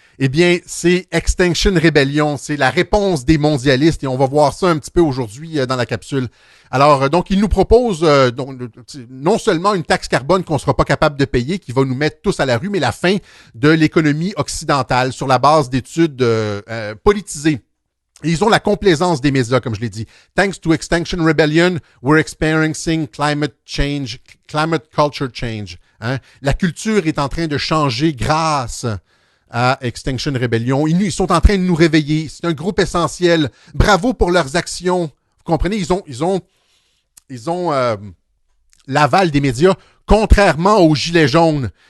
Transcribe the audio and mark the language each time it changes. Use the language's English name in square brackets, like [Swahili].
[French] Eh bien, c'est Extinction Rebellion, c'est la réponse des mondialistes et on va voir ça un petit peu aujourd'hui dans la capsule. Alors, donc, ils nous proposent non seulement une taxe carbone qu'on ne sera pas capable de payer, qui va nous mettre tous à la rue, mais la fin de l'économie occidentale sur la base d'études politisées. Et ils ont la complaisance des médias, comme je l'ai dit. [English] Thanks to Extinction Rebellion, we're experiencing climate culture change. [French] Hein? La culture est en train de changer grâce à Extinction Rebellion. Ils sont en train de nous réveiller. C'est un groupe essentiel. Bravo pour leurs actions. Vous comprenez? Ils ont l'aval des médias, contrairement aux Gilets jaunes.